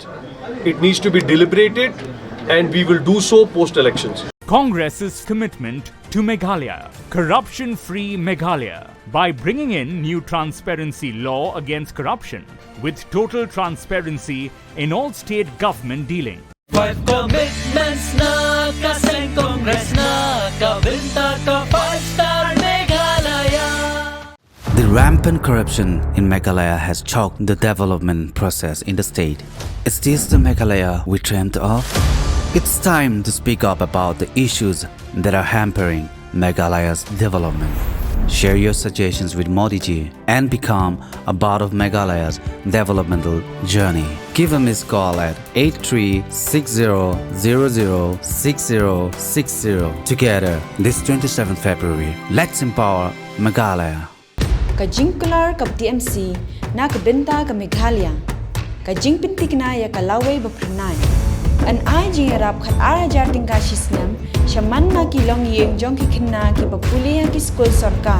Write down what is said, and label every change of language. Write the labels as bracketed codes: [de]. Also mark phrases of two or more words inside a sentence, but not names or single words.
[en] It needs to be deliberated and we will do so post-elections. Congress's commitment to Meghalaya, corruption-free Meghalaya, by bringing in new transparency law against corruption with total transparency in all state government dealing. Five commitments [kha] na kaseng Congress na kabinta ka 5-star Meghalaya. [en] The rampant corruption in Meghalaya has choked the development process in the state. Is this the Meghalaya we dreamt of? It's time to speak up about the issues that are hampering Meghalaya's development. Share your suggestions with Modi ji and become a part of Meghalaya's developmental journey. Give a missed call at 8360006060. Together, this 27th February, let's empower Meghalaya. [kha] Kajingkular ka TMC na kabenta ka Meghalaya. Kajing pintik na ya kalaway bapranay. An ai jing rap khat arajar tingka shisnam shaman na ki long yeng jong ki khinna ki bapulia ki school sarkar.